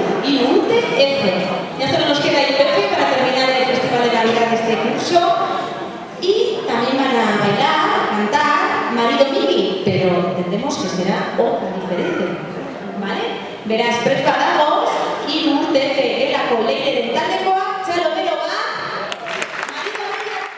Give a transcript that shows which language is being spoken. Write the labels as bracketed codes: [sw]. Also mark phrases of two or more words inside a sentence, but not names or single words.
[eu] 3 urte F. [es] Ya solo nos queda IPF para terminar el Festival de Navidad de este curso. Y también van a bailar, cantar Mari Domingi, pero entendemos que será otra diferente. ¿Vale? [eu] Beraz, preparados, 3 urte F elako leireren taldekoa, txalo bero bat, Mari Domingi.